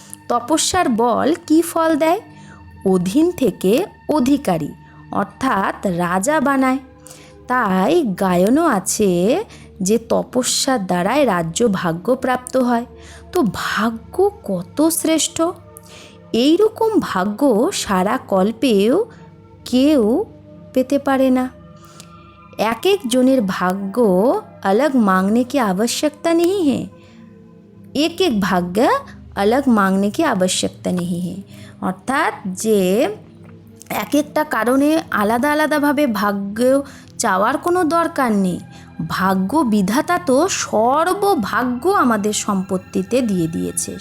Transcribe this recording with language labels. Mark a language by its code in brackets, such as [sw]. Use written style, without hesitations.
[bn] তপস্যার বল কি ফল দেয়? অধীন থেকে অধিকারী অর্থাৎ রাজা বানায়। তাই গায়নও আছে যে তপস্যার দ্বারাই রাজ্য ভাগ্য প্রাপ্ত হয়। তো ভাগ্য কত শ্রেষ্ঠ! এইরকম ভাগ্য সারা কল্পেও কেউ পেতে পারে না। এক এক জনের ভাগ্য [hi] अलग मांगने की आवश्यकता नहीं है। एक एक भाग्य अलग मांगने की आवश्यकता नहीं है। [bn] অর্থাৎ যে এক একটা কারণে আলাদা আলাদাভাবে ভাগ্য চাওয়ার কোনো দরকার নেই। ভাগ্য বিধাতা তো সর্বভাগ্য আমাদের সম্পত্তিতে দিয়ে দিয়েছে।